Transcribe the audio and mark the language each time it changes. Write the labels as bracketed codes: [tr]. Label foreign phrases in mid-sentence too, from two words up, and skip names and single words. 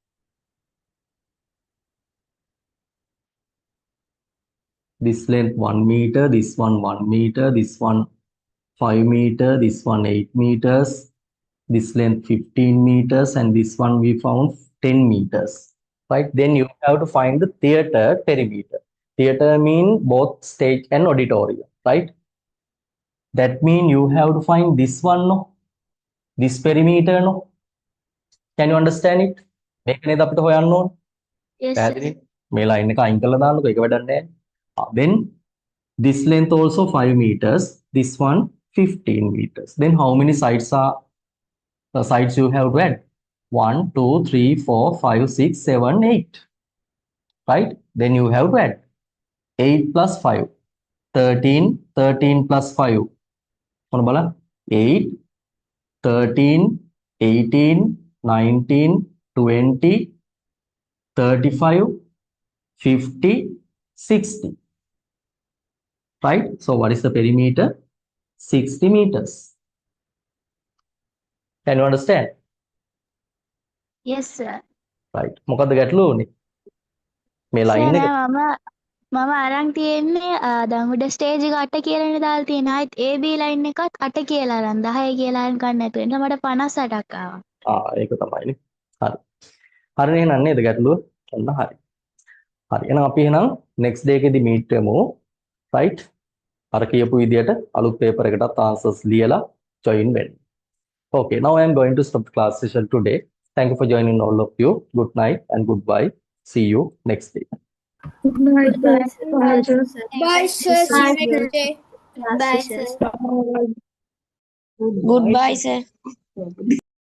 [en] This length 1 meter, this one 1 meter, this one 5 meter, this one 8 meters, this length 15 meters, and this one we found 10 meters. Right? Then you have to find the theater perimeter. Theater mean both stage and auditorium, right? That mean you have to find this one, no? This perimeter, no? Can you understand it? [si] මේක නේද අපිට හොයන්න ඕනේ. [en] Yes, sir. [si] පැහැදිලි? මේ line එක අයින් කරලා දාන්නකෝ ඒක වැඩක් නැහැ. [en] Then this length also 5 meters, this one 15 meters. Then how many sides are the sides you have to add? 1, 2, 3, 4, 5, 6, 7, 8. Right? Then you have to add 8 plus 5. 13, 13 plus 5. [si] මොන බලන්න? [en] 8, 13, 18, 19, 20, 35, 50, 60. Right? So what is the perimeter? 60 meters. Can you understand? Yes, sir. Right. [si] මොකද්ද ගැටලුව උනේ? මේ [en] Sir, [si] line එක මම අරන් තියෙන්නේ දැන් උඩ ස්ටේජ් එක 8 කියලානේ දාලා තියෙන්නේ. ආයෙත් AB ලයින් එකත් 8 කියලා අරන් 10 කියලා අරන් ගන්න නැතුව. එතන මට 58ක් ආවා. ඒක තමයිනේ. හරි. හරිනේ එහෙනම් නේද ගැටලුව? ඔන්න හරි. හරි. එහෙනම් අපි එහෙනම් [en] next day [si] එකේදී meet වෙමු. Right? අර කියපු විදියට අලුත් paper එකටත් answers ලියලා join වෙන්න. [en] Okay, now I am going to stop the class session today. Thank you for joining all of you. Good night and goodbye. See you next day. Good night, Bye, sir. Bye, sir. See you next day. Bye, sir. Goodbye, sir.